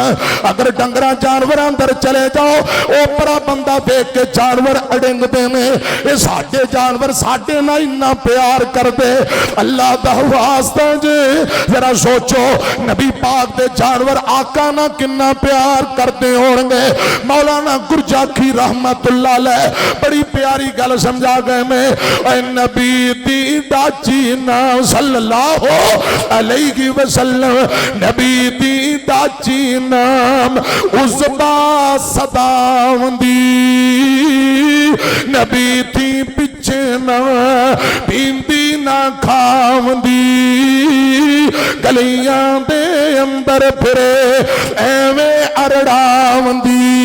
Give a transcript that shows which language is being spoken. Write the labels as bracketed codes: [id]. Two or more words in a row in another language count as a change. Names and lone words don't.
[pa] اگر ڈنگرا جانور اندر چلے جاؤ، اوپرا بندہ دیکھ کے جانور اڑنگدے نے، یہ ساڈے جانور ساڈے نال اِنّا پیار کردے. اللہ دا واسطہ جے ذرا سوچو نبی پاک دے جانور آقا نا کِنّا پیار کرتے ہوں گے. مولانا گرجاکھی [ar] رحمة الله عليه [pa] بڑی پیاری گل سمجھا گئے میں. نبی دی ڈاچی نا [ar] صلى الله عليه وسلم, [pa] نبی دی ڈاچی نام اسبا سداوندی، نبی تھی پچھے نا پیندی نا کھاوندی، گلیاں دے اندر پھرے ایویں اڑاوندی.